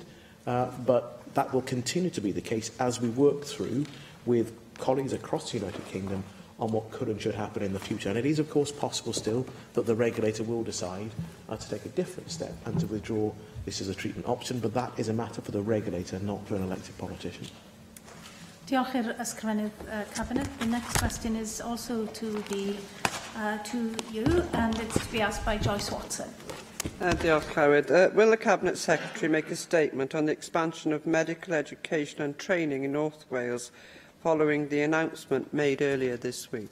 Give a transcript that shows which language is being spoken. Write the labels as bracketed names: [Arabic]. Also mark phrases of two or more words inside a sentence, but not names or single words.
[English] But that will continue to be the case as we work through with colleagues across the United Kingdom on what could and should happen in the future. And it is, of course, possible still that the regulator will decide to take a different step and to withdraw this as a treatment option, but that is a matter for the regulator, not for an elected politician. [Welsh] Diolch i'r ysgrifennydd Cabinet. [English] The next question is also to you, and it's to be asked by Joyce Watson. [Welsh] Diolch, Clywyd. [English] Will the Cabinet Secretary make a statement on the expansion of medical education and training in North Wales following the announcement made earlier this week?